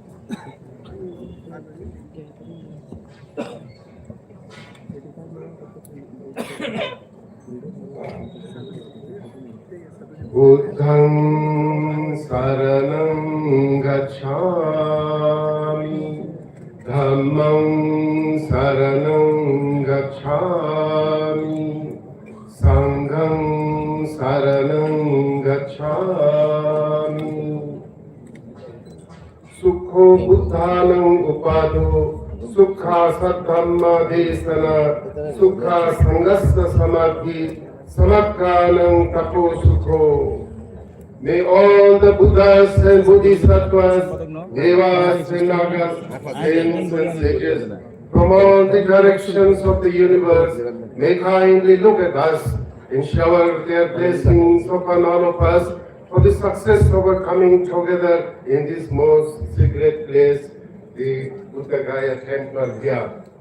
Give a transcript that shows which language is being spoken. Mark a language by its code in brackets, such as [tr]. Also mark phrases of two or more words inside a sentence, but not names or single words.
[pi] Buddhang saranam gacchami, dhammang saranam gacchami, sanghang saranam gacchami. Sukho buddhanam upado, sukha saddhamma desana, sukha sangasta samadhi, samakkanam tapo sukho. [en] May all the Buddhas and Bodhisattvas, Devas and Nagas, saints and sages from all the directions of the universe may kindly look at us and shower their blessings upon all of us for the success of our coming together in this most sacred place, the Buddha Gaya temple here.